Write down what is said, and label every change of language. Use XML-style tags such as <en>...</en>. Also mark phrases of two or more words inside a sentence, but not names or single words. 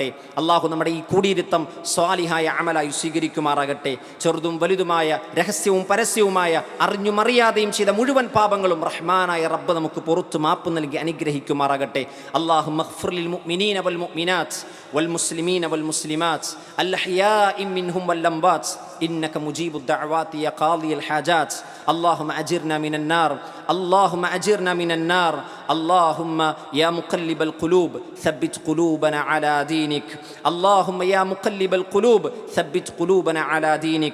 <ml>അല്ലാഹു നമ്മുടെ ഈ കൂടിയിരുത്തം സ്വാലിഹായ അമലായി സ്വീകരിക്കുമാറാകട്ടെ. ചെറുതും വലുതുമായ, രഹസ്യവും പരസ്യവുമായ, അറിഞ്ഞും അറിയാതെയും ചെയ്ത മുഴുവൻ പാപങ്ങളും റഹ്മാനായ റബ്ബ് നമുക്ക് പുറത്ത് മാപ്പ് നൽകി അനുഗ്രഹിക്കുമാറാകട്ടെ.</ml> <ar>اللهم اغفر للمؤمنين والمؤمنات والمسلمين والمسلمات الأحياء منهم والأموات إنك مجيب الدعوات يا قاضي الحاجات اللهم أجرنا من النار اللهم أجرنا من النار اللهم يا مقلب القلوب ثبت قلوبنا على دينك. اللهم يا مقلب القلوب ثبت قلوبنا على دينك.</ar>